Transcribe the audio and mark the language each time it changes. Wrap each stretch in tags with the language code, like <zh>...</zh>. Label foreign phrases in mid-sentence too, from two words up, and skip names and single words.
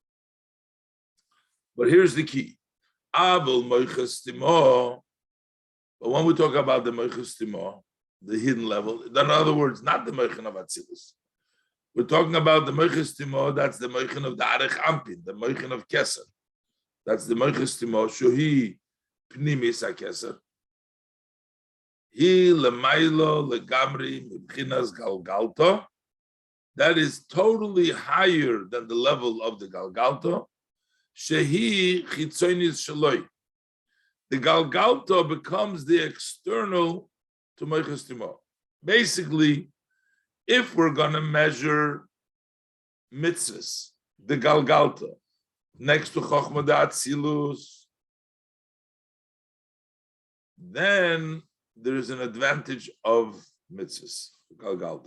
<en>But here's the key:</en> <he>אבל מוחא סתימאה.</he> <en>But when we talk about the</en> <he>מוחא סתימאה,</he> <en>the hidden level, in other words, not the moichin of atzilus. We're talking about the</en> <he>מוחא סתימאה.</he> <en>That's the moichin of the</en> <he>אריך אנפין,</he> <en>the moichin of keser. That's the</en> <he>מוחא סתימאה. שהיא פנימיות הכתר. היא למעלה לגמרי מבחינת גלגלתא.</he> <en>That is totally higher than the level of the galgalta.</en> <he>שהיא חיצוניות שלו.</he> <en>the Galgalta becomes the external to</en> <he>מוחא סתימאה.</he> <en>Basically, if we're going to measure mitzvahs, the Galgalta, next to</en> <he>חכמה אצילות,</he> <en>then there is an advantage of mitzvahs, Galgalta.</en>